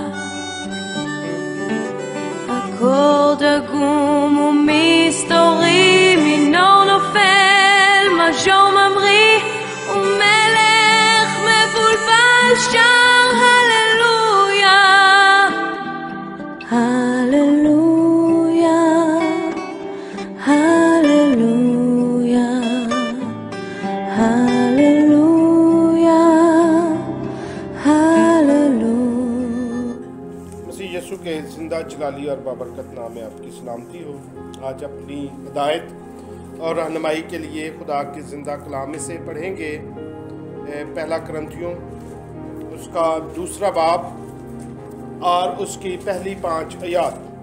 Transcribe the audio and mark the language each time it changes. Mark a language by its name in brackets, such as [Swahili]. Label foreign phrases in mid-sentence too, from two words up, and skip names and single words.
[Hebrew] אקורד עגום ומסתורי, מינור נופל, מז'ור ממריא, ומלך מבולבל שר הללויה, הללויה, הללויה, הללויה, הללויה. [Urdu] مسیح یسوع کے زندہ جلالی اور بابرکت نام میں آپ کی سلامتی ہو. آج اپنی ہدایت اور رہنمائی کے لیے خدا کے زندہ کلام سے پڑھیں گے پہلا کرنتھیوں اس کا دوسرا باب اور اس کی پہلی 5 آیت.